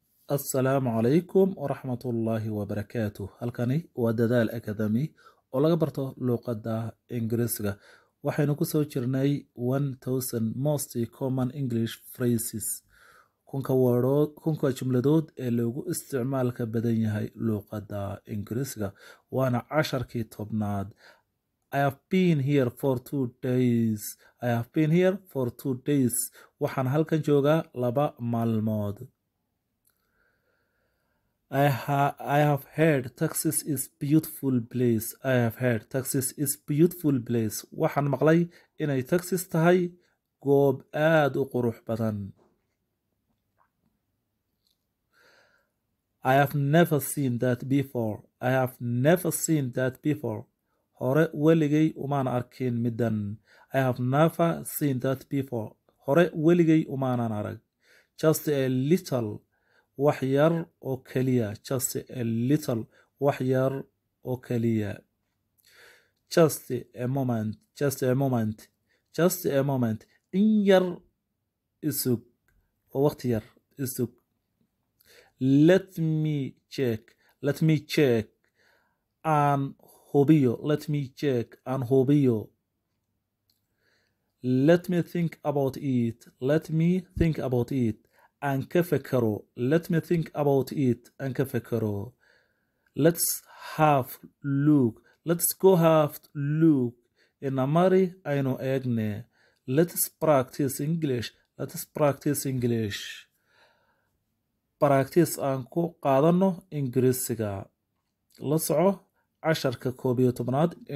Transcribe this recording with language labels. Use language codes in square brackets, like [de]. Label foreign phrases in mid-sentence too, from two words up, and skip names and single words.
[ar] السلام عليكم ورحمة الله وبركاته. [so] halkani waa dadaal academy oo laga barto luqadda Ingiriisiga. Waxaynu ku soo jirnay 1000 [en] most common English phrases. [so] kunka jumladood ee loogu isticmaalka badan yahay luqadda Ingiriisiga. Waana casharkii tobnaad. [en] I have been here for 2 days. I have been here for 2 days. [so] Waxaan halkan joogaa 2 maalmood. [en] I have heard Texas is beautiful place. I have heard Texas is beautiful place. [so] Waxaan maqlay inay Texas tahay goob aad u qurux badan. [en] I have never seen that before. I have never seen that before. [so] Hore weligay umaan arkin middan. [en] I have never seen that before. [so] Hore weligay umaanan arag. [en] Just a little. [so] wax yar oo kaliya. [en] Just a little. [so] wax yar oo kaliya. [en] Just a moment. Just a moment. Just a moment. [so] in yar isug oo waqti yar isug. [en] Let me check. Let me check. [so] Aan hubiyo. [en] Let me check. [so] Aan hubiyo. [en] Let me think about it. Let me think about it. [so] Aan ka fekero. [en] Let me think about it. [so] Aan ka fekero. [en] Let's have look. Let's go have look. [so] Inamari aynu eegne. [en] Let's practice English. Let's practice English. [so] Practice aan ku qaadano Ingiriisiga. La soco casharka 11